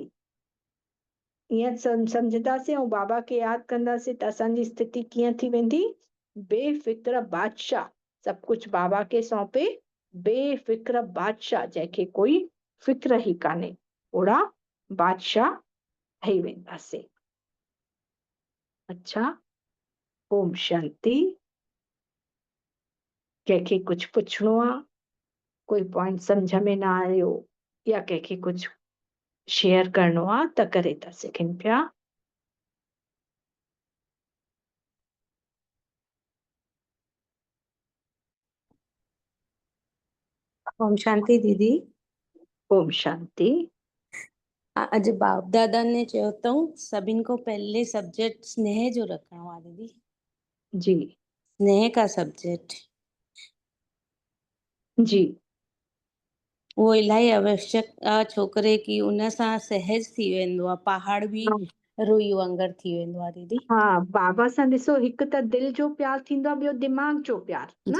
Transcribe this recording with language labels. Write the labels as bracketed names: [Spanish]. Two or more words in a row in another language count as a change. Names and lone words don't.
[Sindhi] ईअं सम्झंदासीं ऐं बाबा खे यादि कंदासीं त असांजी स्थिति कीअं थी वेंदी, बेफ़िक्र बादशाह, सभु कुझु बाबा खे सौंपे, बेफ़िक्र बादशाह जंहिंखे कोई फिक्र ई कान्हे, ओड़ा बादशाह ठही वेंदासीं। अच्छा, ओम शांति। कंहिंखे कुझु पुछिणो आहे, कोई पॉइंट सम्झ में न आयो या कंहिंखे कुझु शेयर करिणो आहे त करे था सघनि पिया। ओम शांति दीदी। ओम शांति। अॼु बाप दादा ने चयो अथऊं सभिनि को पहले सब्जेक्ट स्नेह जो रखिणो आहे दीदी। जी [Hindi] स्नेह का सब्जेक्ट जी [Sindhi] उहो इलाही आवश्यक आहे छोकिरे की उन सां सहज थी वेंदो आहे, पहाड़ बि रुई वांगुरु थी वेंदो आहे दीदी। हा, बाबा सां ॾिसो हिकु त दिलि जो प्यार थींदो आहे, ॿियो दिमाग़ जो प्यार न,